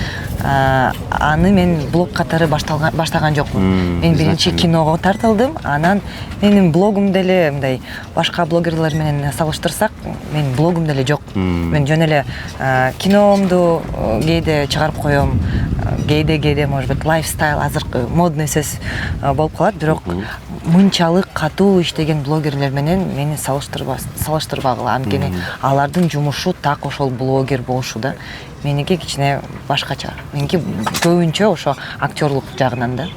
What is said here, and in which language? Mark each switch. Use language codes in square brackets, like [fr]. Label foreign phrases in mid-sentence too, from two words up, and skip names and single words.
[ky] Аны мен блог катары баштаган жокмун. Мен биринчи киного тартылдым, анан менин блогум деле мындай башка блогерлер менен салыштырсак, менин блогум деле жок. Мен жөн эле киномду кээде чыгарып коем, кээде [ru] может быть [ky] лайфстайл, азыркы модный сөз болуп калат, бирок мынчалык катуу иштеген блогерлер менен мени салыштырбагыла, анткени алардын жумушу так ошол блогер болушу да. Меники кичине башкача. Меники көбүнчө ошо актерлук жагынан да.